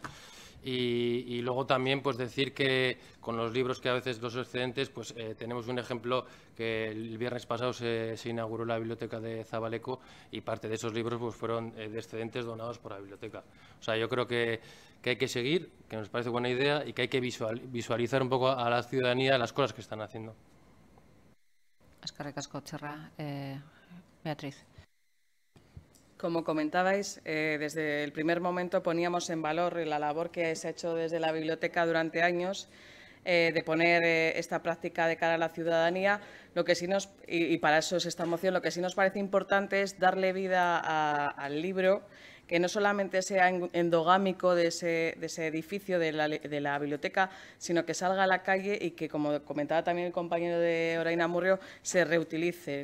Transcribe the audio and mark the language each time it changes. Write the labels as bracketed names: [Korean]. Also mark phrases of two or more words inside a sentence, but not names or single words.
[Spanish] Y luego también pues decir que con los libros que a veces los excedentes, pues tenemos un ejemplo que el viernes pasado se inauguró la biblioteca de Zabaleco, y parte de esos libros pues fueron de excedentes donados por la biblioteca. O sea, yo creo que hay que seguir, que nos parece buena idea, y que hay que visualizar un poco a la ciudadanía las cosas que están haciendo. [Basque] Eskerrik asko, Txerra. Beatriz. [Spanish] Como comentabais, desde el primer momento poníamos en valor la labor que se ha hecho desde la biblioteca durante años, de poner esta práctica de cara a la ciudadanía. Lo que sí y para eso es esta moción, lo que sí nos parece importante es darle vida al libro, que no solamente sea endogámico de ese edificio de la biblioteca, sino que salga a la calle y que, como comentaba también el compañero de Orain Amurrio, se reutilice.